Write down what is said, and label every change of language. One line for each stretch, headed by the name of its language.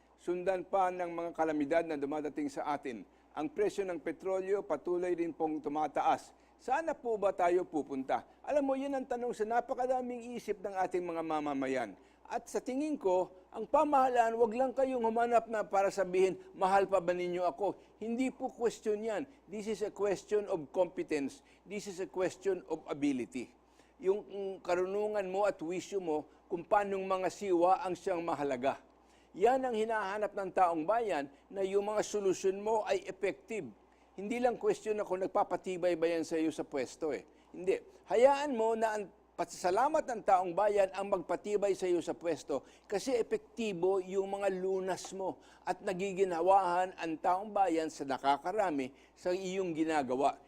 Filipino: Sundan pa ng mga kalamidad na dumadating sa atin. Ang presyo ng petrolyo patuloy din pong tumataas. Sana po ba tayo pupunta? Alam mo, yun ang tanong sa napakadaming isip ng ating mga mamamayan. At sa tingin ko, ang pamahalaan, wag lang kayong humanap na para sabihin, mahal pa ba ninyo ako? Hindi po question yan.
English: This is a question of competence. This is a question of ability.
Filipino: Yung karunungan mo at wisyo mo kung paanong mga siwa ang siyang mahalaga. Yan ang hinahanap ng taong bayan na yung mga solusyon mo ay effective. Hindi lang question na kung nagpapatibay ba yan sa iyo sa pwesto eh. Hindi. Hayaan mo na ang pasasalamat ng taong bayan ang magpatibay sa iyo sa pwesto kasi epektibo yung mga lunas mo at nagiginawahan ang taong bayan sa nakakarami sa iyong ginagawa.